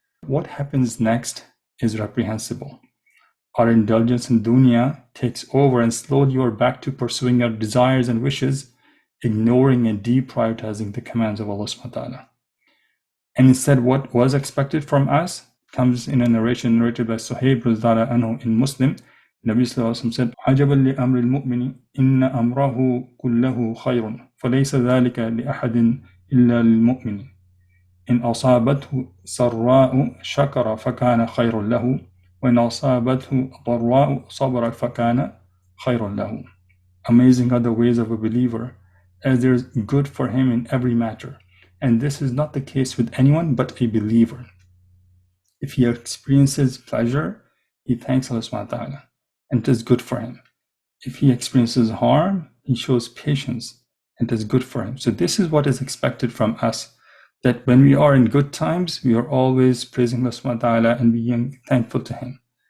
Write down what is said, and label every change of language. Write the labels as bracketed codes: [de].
[en] What happens next is reprehensible. Our indulgence in dunya takes over, and slowly we are back to pursuing our desires and wishes, ignoring and deprioritizing the commands of Allah subhanahu wa ta'ala. And instead, what was expected from us comes in a narration narrated by Suhaib anhu in Muslim. Nabi sallallahu alaihi wasallam said, [ar] عَجَبًا لِأَمْرِ الْمُؤْمِنِ إِنَّ أَمْرَهُ كُلَّهُ خَيْرٌ فَلَيْسَ ذَلِكَ لِأَحَدٍ إِلَّا لِلْمُؤْمِنِ إِنْ أَصَابَتْهُ سَرَّاءُ شَكَرَ فَكَانَ خَيْرٌ لَهُ وَإِنْ أَصَابَتْهُ ضَرَّاءُ صَبَرَ فَكَانَ خَيْرٌ لَهُ. [en] Amazing are the ways of a believer, as there is good for him in every matter. And this is not the case with anyone but a believer. If he experiences pleasure, he thanks Allah subhanahu wa ta'ala, and it is good for him. If he experiences harm, he shows patience, and it is good for him. So this is what is expected from us, that when we are in good times, we are always praising Allah subhanahu wa ta'ala and being thankful to him.